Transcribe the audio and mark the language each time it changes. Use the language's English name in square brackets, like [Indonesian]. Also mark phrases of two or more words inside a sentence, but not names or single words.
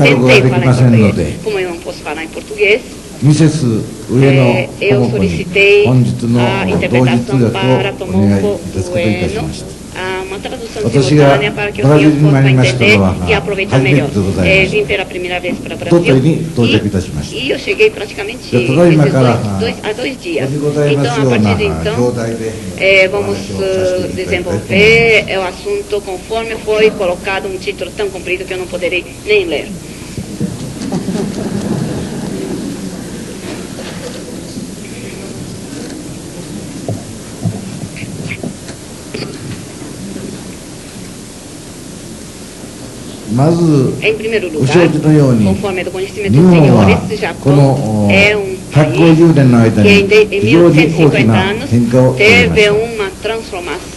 [Japanese] ル語ができませんので、ミセス上野智子に本日の同時通訳をお願いいたすこといたしました。私がブラジルに参りましたのは初めてでございます。おとといに到着いたしました。ただいまからここにございますような表題でお話をさせていただきたいと思います。 [Portuguese] o assunto conforme foi colocado título tão comprido que eu não poderei nem ler. [Japanese] まず、ご承知のように、日本はこの150年の間に非常に大きな変化を遂げました。